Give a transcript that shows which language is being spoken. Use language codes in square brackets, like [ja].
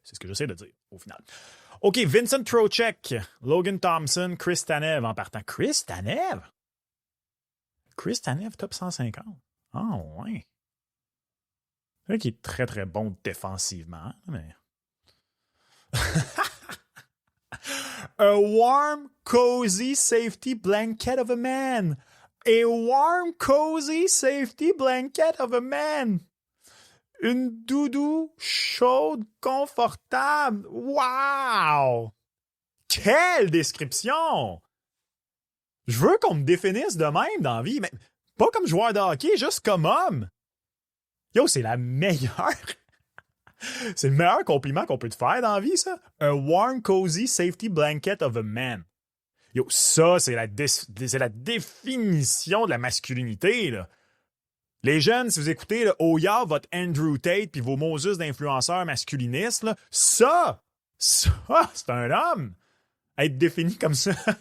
[fr] C'est ce que j'essaie de dire, au final. OK, Vincent Trocheck, Logan Thompson, Chris Tanev en partant. Chris Tanev? Chris Tanev, top 150. Ah, ouais. C'est vrai qu'il est très, très bon défensivement, mais... [en] A warm, cozy safety blanket of a man. A warm, cozy safety blanket of a man. [fr] Une doudou chaude, confortable. Wow! Quelle description! Je veux qu'on me définisse de même dans la vie, mais pas comme joueur de hockey, juste comme homme. Yo, c'est la meilleure... C'est le meilleur compliment qu'on peut te faire dans la vie, ça. [en] A warm, cozy safety blanket of a man. [fr] Yo, ça, c'est la définition de la masculinité, là. Les jeunes, si vous écoutez, là, Oya, votre Andrew Tate, puis vos Moses d'influenceurs masculinistes, là, ça, c'est un homme. Être défini comme ça.